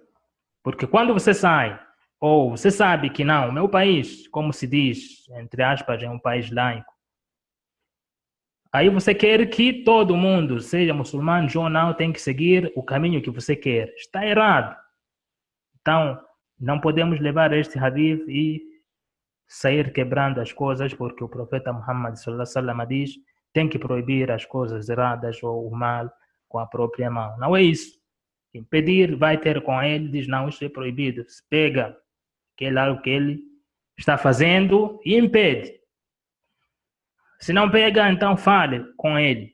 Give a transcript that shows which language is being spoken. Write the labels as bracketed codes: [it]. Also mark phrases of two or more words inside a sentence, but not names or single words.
[pt] Porque quando você sai, ou você sabe que não, o meu país, como se diz, entre aspas, é um país laico, aí você quer que todo mundo, seja muçulmano ou não, tem que seguir o caminho que você quer. Está errado. Então, não podemos levar este hadith e sair quebrando as coisas, porque o profeta Muhammad [ar] sallallahu alaihi wasallam [pt] diz, tem que proibir as coisas erradas ou o mal com a própria mão. Não é isso. Impedir, vai ter com ele, diz, não, isso é proibido. Se pega algo que ele está fazendo e impede. Se não pega, então fale com ele.